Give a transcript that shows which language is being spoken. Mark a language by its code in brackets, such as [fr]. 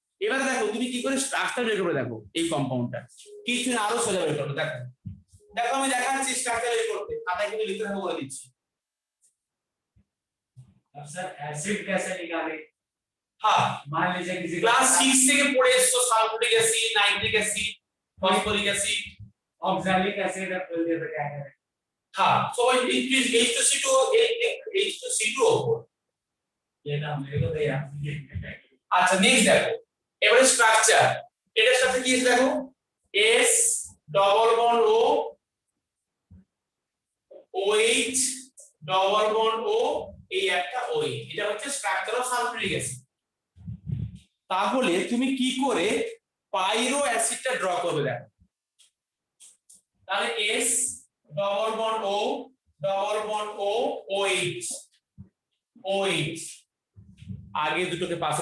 [bn] এবার দেখো তুমি কি করে স্ট্রাকচার বের করবে, দেখো এই কম্পাউন্ডটা কিছু না আরো সোজা বের করবে। দেখো দেখো আমি দেখাচ্ছি স্ট্রাকচার বের করতে, খাতায় কিন্তু লিখতে হবে বলে দিচ্ছি। [hi] अब सर एसिड कैसे निकाले, [bn] হ্যাঁ [hi] मान लीजिए किसी [bn] ক্লাস 6 থেকে পড়ে এসছো sulphuric acid, nitric acid, phosphoric acid. [hi] Oxalic acid है बोल दिया तो क्या करें, हाँ so H2C2 H2C2O4 ये ना मेरे को तो याद नहीं है। [bn] আচ্ছা নেক্সট দেখো এবারে স্ট্রাকচার এটার সাথে কি আছে দেখো S double bond O OH double bond O এই একটা OH এটা হচ্ছে স্ট্রাকচার অফ সালফিউরিক অ্যাসিড তাহলে তুমি কি করে পাইরো অ্যাসিডটা ড্র করবে দেখো তাহলে S double bond O double bond O OH OH আগে দুটোকে